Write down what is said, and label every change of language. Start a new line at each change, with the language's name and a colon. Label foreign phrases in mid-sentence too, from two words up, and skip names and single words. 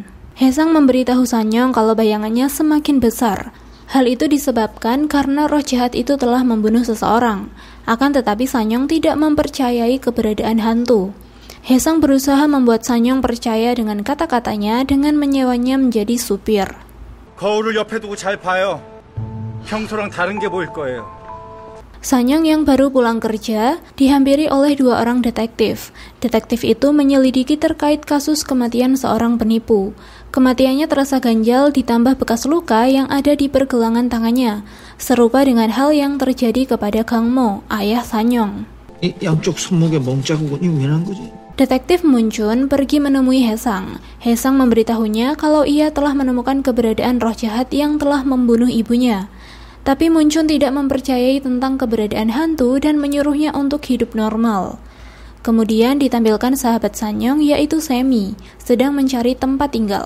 Indonesian: Haesang memberitahu Sanyong kalau bayangannya semakin besar. Hal itu disebabkan karena roh jahat itu telah membunuh seseorang. Akan tetapi Sanyong tidak mempercayai keberadaan hantu. Haesang berusaha membuat Sanyong percaya dengan kata-katanya dengan menyewanya menjadi supir.
Korean: 거울을 옆에 두고 잘 봐요. 평소랑 다른 게 보일 거예요.
Indonesian: Sanyong yang baru pulang kerja dihampiri oleh dua orang detektif. Detektif itu menyelidiki terkait kasus kematian seorang penipu. Kematiannya terasa ganjal ditambah bekas luka yang ada di pergelangan tangannya, serupa dengan hal yang terjadi kepada Gang Mo, ayah Sanyong.
Korean: 양쪽 손목에 멍자국이 왜 난 거지?
Indonesian: Detektif Munchun pergi menemui Haesang. Haesang memberitahunya kalau ia telah menemukan keberadaan roh jahat yang telah membunuh ibunya. Tapi Munchun tidak mempercayai tentang keberadaan hantu dan menyuruhnya untuk hidup normal. Kemudian ditampilkan sahabat Sanyong yaitu Semi, sedang mencari tempat tinggal.